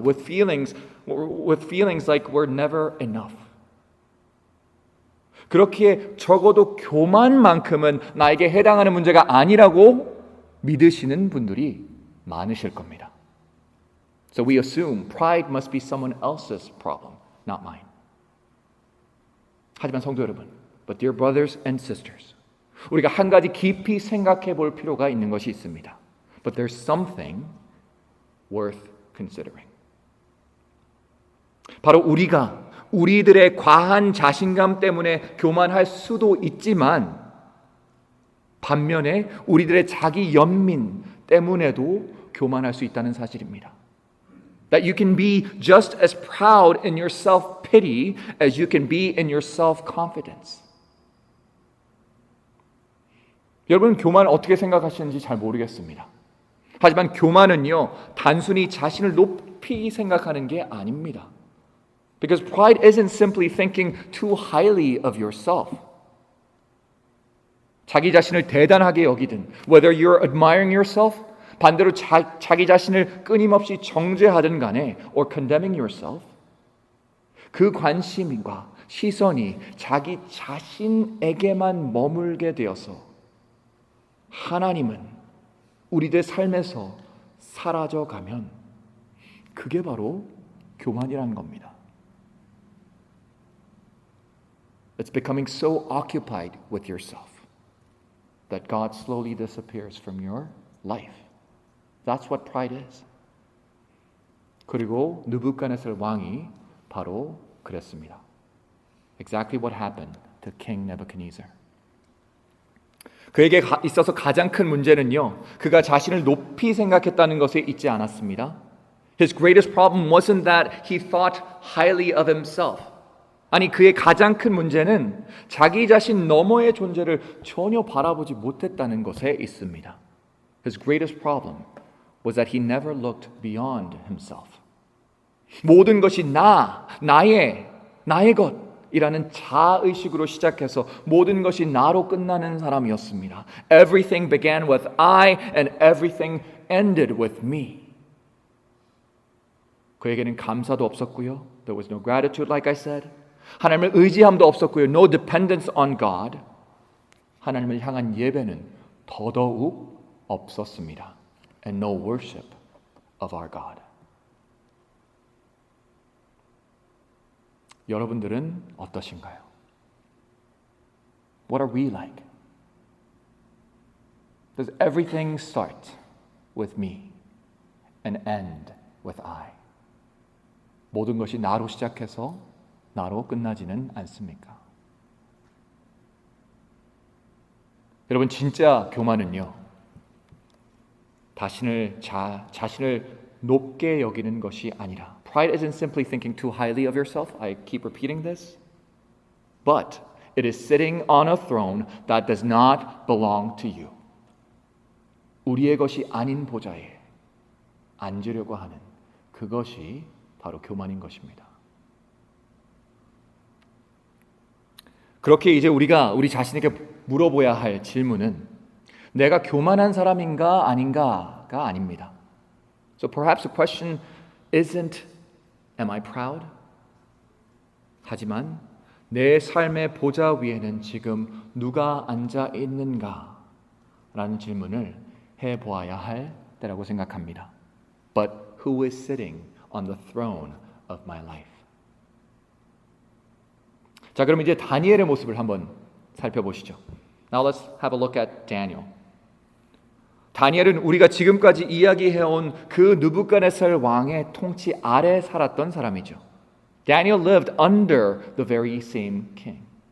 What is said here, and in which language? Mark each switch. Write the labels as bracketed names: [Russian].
[English] With feelings like we're never enough. [Korean] 그렇기에 적어도 교만만큼은 나에게 해당하는 문제가 아니라고 믿으시는 분들이 많으실 겁니다. [English] So we assume pride must be someone else's problem, not mine. [Korean] 하지만 성도 여러분, [English] but dear brothers and sisters, [Korean] 우리가 한 가지 깊이 생각해 볼 필요가 있는 것이 있습니다. [English] But there's something worth considering. [Korean] 바로 우리들의 과한 자신감 때문에 교만할 수도 있지만 반면에 우리들의 자기 연민 때문에도 교만할 수 있다는 사실입니다. [English] That you can be just as proud in your self-pity as you can be in your self-confidence. [Korean] 여러분, 교만 어떻게 생각하시는지 잘 모르겠습니다. 하지만 교만은요, 단순히 자신을 높이 생각하는 게 아닙니다. [English] Because pride isn't simply thinking too highly of yourself. [Korean] 자기 자신을 대단하게 여기든, [English] whether you're admiring yourself, [Korean] 반대로 자기 자신을 끊임없이 정죄하든 간에, [English] or condemning yourself, [Korean] 그 관심과 시선이 자기 자신에게만 머물게 되어서 하나님은 우리들 삶에서 사라져가면 그게 바로 교만이라는 겁니다. [English] It's becoming so occupied with yourself that God slowly disappears from your life. That's what pride is. [Korean] 그리고 느부갓네살 왕이 바로 그랬습니다. [English] Exactly what happened to King Nebuchadnezzar. [Korean] 그에게 있어서 가장 큰 문제는요, 그가 자신을 높이 생각했다는 것에 있지 않았습니다. [English] His greatest problem wasn't that he thought highly of himself. [Korean] 아니, 그의 가장 큰 문제는 자기 자신 너머의 존재를 전혀 바라보지 못했다는 것에 있습니다. [English] His greatest problem was that he never looked beyond himself. [Korean] 모든 것이 나의 것이라는 자의식으로 시작해서 모든 것이 나로 끝나는 사람이었습니다. [English] Everything began with I and everything ended with me. [Korean] 그에게는 감사도 없었고요. [English] There was no gratitude, like I said. [Korean] 하나님을 의지함도 없었고요. [English] No dependence on God. [Korean] 하나님을 향한 예배는 더더욱 없었습니다. [English] And no worship of our God. [Korean] 여러분들은 어떠신가요? [English] What are we like? Does everything start with me and end with I? [Korean] 모든 것이 나로 시작해서 나로 끝나지는 않습니까? 여러분, 진짜 교만은요, 자신을 높게 여기는 것이 아니라, [English] Pride isn't simply thinking too highly of yourself. I keep repeating this. But it is sitting on a throne that does not belong to you. [Korean] 우리의 것이 아닌 보좌에 앉으려고 하는 그것이 바로 교만인 것입니다. 그렇게 이제 우리가 우리 자신에게 물어봐야 할 질문은 내가 교만한 사람인가 아닌가가 아닙니다. [English] So perhaps the question isn't Am I proud? [Korean] 하지만 내 삶의 보좌 위에는 지금 누가 앉아 있는가? 라는 질문을 해보아야 할 때라고 생각합니다. [English] But who is sitting on the throne of my life? [Korean] 자, 그럼 이제 다니엘의 모습을 한번 살펴보시죠. [English] Now let's have a look at Daniel. [Korean] 다니엘은 우리가 지금까지 이야기해온 그 느부갓네살 왕의 통치 아래 살았던 사람이죠. [English] Daniel lived under the very same king.